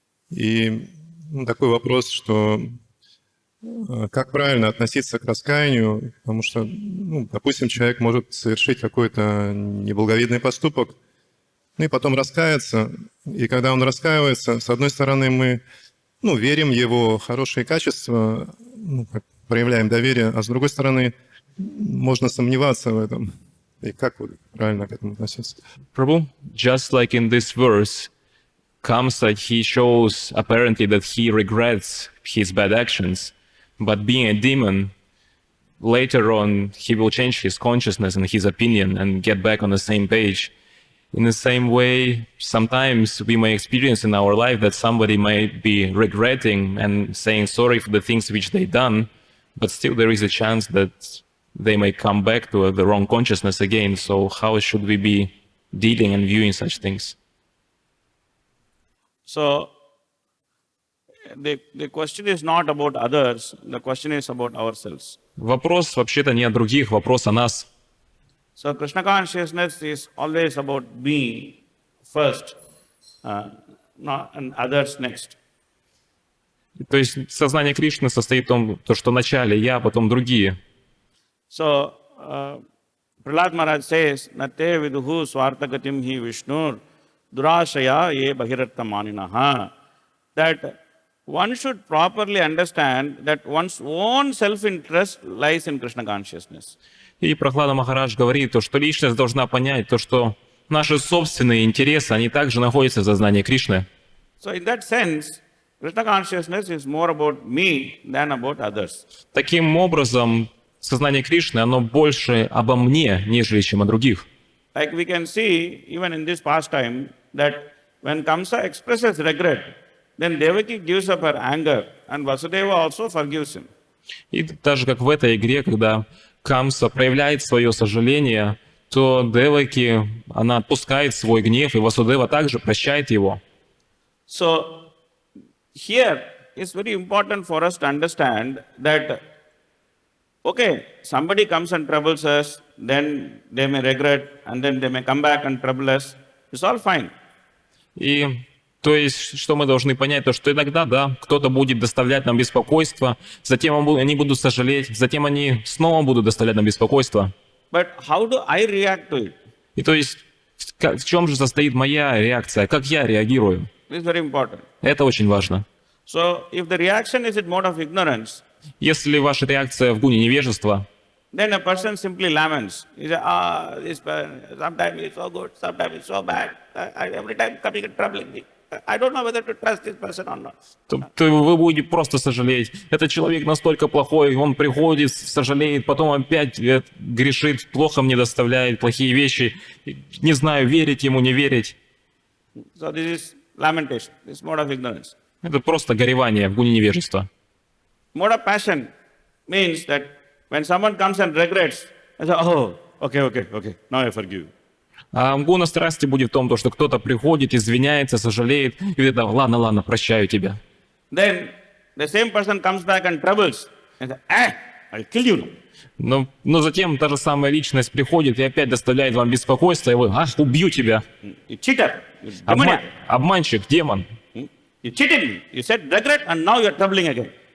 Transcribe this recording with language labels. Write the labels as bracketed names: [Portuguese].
[Russian] И такой вопрос, что как правильно относиться к раскаянию, потому что, допустим, человек может совершить какой-то неблаговидный поступок, и потом раскаяться. И когда он раскаивается, с одной стороны, мы верим в его хорошие качества, проявляем доверие, а с другой стороны, можно сомневаться в этом. И как правильно к этому относиться? [English] Prabhu, just like in this verse, Kamsa, he shows apparently that he regrets his bad actions, but being a demon, later on he will change his consciousness and his opinion and get back on the same page. In the same way, sometimes we may experience in our life that somebody might be regretting and saying sorry for the things which they done, but still there is a chance that they may come back to the wrong consciousness again. So how should we be dealing and viewing such things? So, the question is not about others, the question is about ourselves. [Russian] Вопрос вообще-то не о других, вопрос о нас. [English] So, Krishna consciousness is always about me first, and others next. [Russian] То есть сознание Кришны состоит в том, что вначале я, потом другие. [English] So, Prahlad Maharaj says, [Sanskrit] Nate viduhu swartagatim hi Vishnur durashaya ye bhagirartha maninaha. [English] That one should properly understand that one's own self-interest lies in Krishna consciousness. [Russian] И Прахлада Махарадж говорит, то, что личность должна понять, то, что наши собственные интересы, они также находятся в сознании Кришны. [English] So in that sense, Krishna consciousness is more about me than about others. [Russian] Таким образом, сознание Кришны, оно больше обо мне, нежели чем о других. [English] Like we can see, even in this pastime, that when Kamsa expresses regret, then Devaki gives up her anger and Vasudeva also forgives him. [Russian] И так же, как в этой игре, когда Камса проявляет свое сожаление, то Деваки, она отпускает свой гнев, и Васудева также прощает его. [English] So here it's very important for us to understand that, okay, somebody comes and troubles us, then they may regret, and then they may come back and trouble us. It's all fine. [Russian] И то есть, что мы должны понять, то что иногда, да, кто-то будет доставлять нам беспокойство, затем они будут сожалеть, затем они снова будут доставлять нам беспокойство. [English] But how do I react to it? [Russian] И то есть, в чем же состоит моя реакция, как я реагирую? [English] This is very important. [Russian] Это очень важно. [English] So if the reaction is in mode of ignorance, [Russian] Если ваша реакция в гуне невежества, [English] then a person simply laments. He says, sometimes it's so good, sometimes it's so bad. Every time coming and troubling me. I don't know whether to trust this person or not. [Russian] то вы будете просто сожалеть. Этот человек настолько плохой, он приходит, сожалеет, потом опять грешит, плохо мне доставляет, плохие вещи. Не знаю, верить ему, не верить. [English] So this is lamentation, this is mode of ignorance. [Russian] Это просто горевание в гуне невежества. [English] Mode of passion means that when someone comes and regrets, I say, oh, okay, now I forgive you. [Russian] А гуна страсти будет в том, что кто-то приходит, извиняется, сожалеет, и говорит, ладно, прощаю тебя. [English] Then the same person comes back and troubles, and says, I'll kill you now. [Russian] Но затем та же самая личность приходит и опять доставляет вам беспокойство, и вы, убью тебя. [English] You cheater, you demoniac. [Russian] Обманщик, демон. [English] You cheated me. You said regret and now you're troubling again.